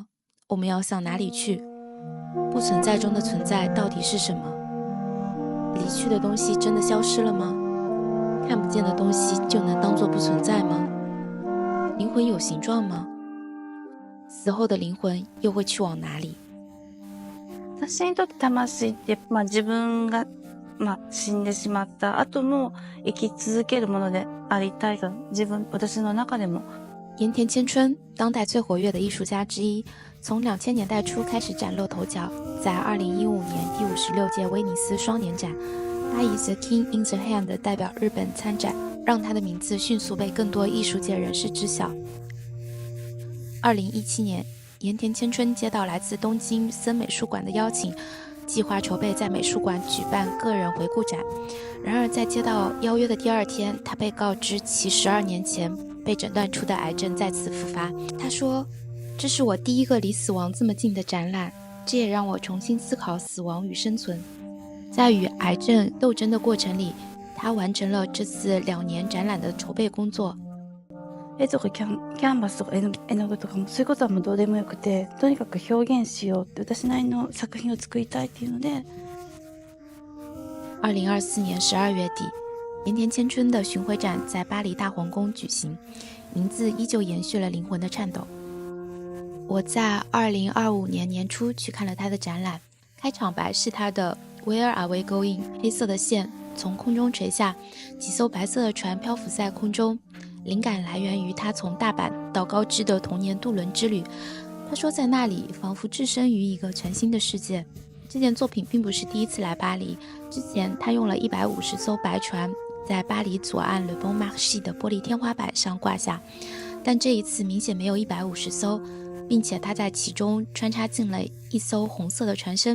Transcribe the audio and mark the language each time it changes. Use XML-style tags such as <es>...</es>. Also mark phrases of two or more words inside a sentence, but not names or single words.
<zh>我们要向哪里去？不存在中的存在到底是什么？离去的东西真的消失了吗？看不见的东西就能当作不存在吗？灵魂有形状吗？死后的灵魂又会去往哪里？</zh> <ja>私にとって魂って、自分が、死んでしまった後も生き続けるものでありたいと、私の中でも。</ja> <zh>盐田千春，当代最活跃的艺术家之一，从2000年代初开始崭露头角，在2015年第56届威尼斯双年展，他以《The King in the Hand》代表日本参展，让他的名字迅速被更多艺术界人士知晓。2017年，盐田千春接到来自东京森美术馆的邀请，计划筹备在美术馆举办个人回顾展。然而在接到邀约的第二天，他被告知其12年前被诊断出的癌症再次复发。他说，这是我第一个离死亡这么近的展览，这也让我重新思考死亡与生存。在与癌症斗争的过程里，他完成了这次2年展览的筹备工作。</zh> <ja>絵とかキャンバスとか絵の具とかも、そういうことはもうどうでもよくて、とにかく表現しようって、私なりの作品を作りたいっていうので。</ja> <zh>2024 年12月底，盐田千春的巡回展在巴黎大皇宫举行，名字依旧延续了灵魂的颤抖。我在2025年年初去看了他的展览，开场白是他的 Where are we going？黑色的线从空中垂下，几艘白色的船漂浮在空中，灵感来源于他从大阪到高知的童年渡轮之旅。他说在那里仿佛置身于一个全新的世界。这件作品并不是第一次来巴黎，之前他用了150艘白船在巴黎左岸 Le Bon Marché 的玻璃天花板上挂下，但这一次明显没有150艘，并且他在其中穿插进了一艘红色的船身。</zh>